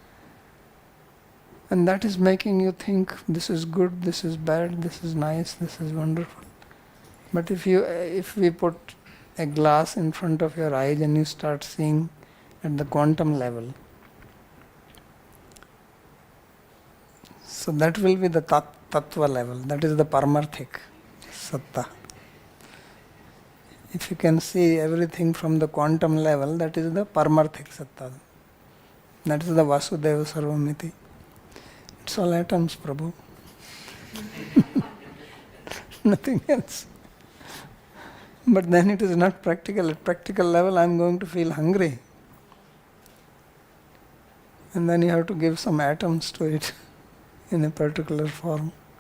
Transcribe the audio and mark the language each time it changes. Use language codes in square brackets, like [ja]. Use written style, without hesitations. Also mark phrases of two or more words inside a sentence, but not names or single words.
[en] And that is making you think this is good, this is bad, this is nice, this is wonderful. But if we put a glass in front of your eyes and you start seeing at the quantum level, so that will be the tattva level, that is the [hi] पारमार्थिक सत्ता. [en] If you can see everything from the quantum level, that is the [hi] पारमार्थिक सत्ता. [en] That is the [sa] वासुदेव सर्वमिति. [en] It's all atoms, Prabhu. Nothing else. But then it is not practical. At practical level, I am going to feel hungry. And then you have to give some atoms to it in a particular form.